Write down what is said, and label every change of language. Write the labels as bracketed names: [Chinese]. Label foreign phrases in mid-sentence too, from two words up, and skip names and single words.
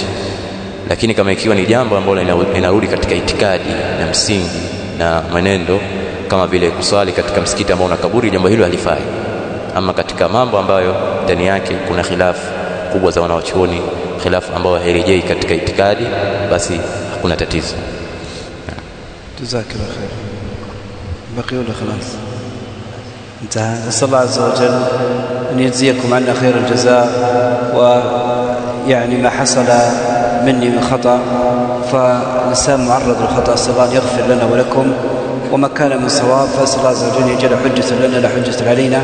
[Swahili] Lakini kama ikiwa ni jambo ambalo linarudi katika itikadi na msingi na mwenendo, kama vile kuswali katika msikiti ambao una kaburi, jambo hilo halifai. Ama katika mambo ambayo ndani yake kuna khilafu kubwa za wanawachuoni, khilafu ambayo hairejei katika itikadi, basi hakuna tatizo. [Arabic] جزاك الله خير. باقي ولا خلاص? انتهى. نسأل الله عز وجل أن يجزيكم عنا خير الجزاء، ويعني ما حصل مني من خطأ فالإنسان معرض للخطأ، أسأل الله أن يغفر لنا ولكم، وما كان من صواب فأسأل الله عز وجل أن يجعل حجة لنا لا حجة علينا.